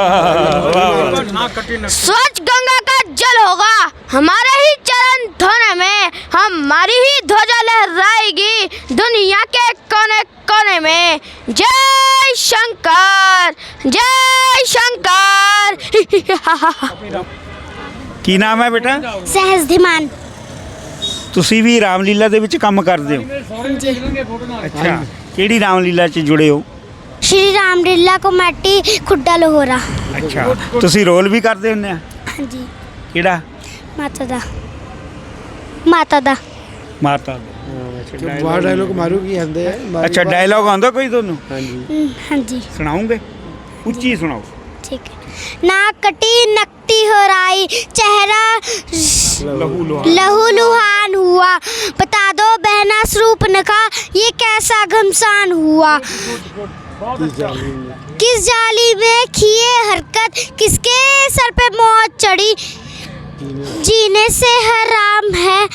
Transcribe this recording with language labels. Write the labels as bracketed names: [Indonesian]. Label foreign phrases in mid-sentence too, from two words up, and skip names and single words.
[Hindi] स्वच्छ गंगा का जल होगा हमारे ही चरण धोने में, हमारी ही ध्वजा लहराएगी दुनिया के कोने कोने में। जय शंकर, जय शंकर। [Punjabi] ਕੀ ਨਾਮ ਹੈ ਬੇਟਾ? [Hindi] सहज धीमान। [Punjabi] ਤੁਸੀਂ ਵੀ ਰਾਮਲੀਲਾ ਦੇ ਵਿੱਚ ਕੰਮ ਕਰਦੇ ਹੋ? ਹਾਂਜੀ। ਅੱਛਾ, ਕਿਹੜੀ ਰਾਮਲੀਲਾ 'ਚ ਜੁੜੇ ਹੋ? [Hindi] श्री रामलीला कमेटी खुड्डा लाहौरा। [Punjabi] ਅੱਛਾ, ਤੁਸੀਂ ਰੋਲ ਵੀ ਕਰਦੇ ਹੁੰਦੇ ਆ? [Hindi] हाँ जी। [Punjabi] ਕਿਹੜਾ? ਮਾਤਾ ਦਾ। ਮਾਤਾ ਦਾ। ਮਾਤਾ ਬਾਹਰ ਡਾਇਲੋਗ ਮਾਰੂਗੀ ਆਂਦੇ ਅੱਛਾ, ਡਾਇਲੌਗ ਆਉਂਦਾ ਕੋਈ ਤੁਹਾਨੂੰ? [Hindi] हाँ जी। [Punjabi] ਸੁਣਾਉਂਗੇ? ਉੱਚੀ ਸੁਣਾਓ। [Hindi] ठीक है। नाक कटी नकटी हो राई, चेहरा लहू लुहान हुआ, बता दो बहना स्वरूप नखा ये कैसा घमसान हुआ। किस जाली में किए हरकत, किसके सर पे मौत चढ़ी, जीने से हराम है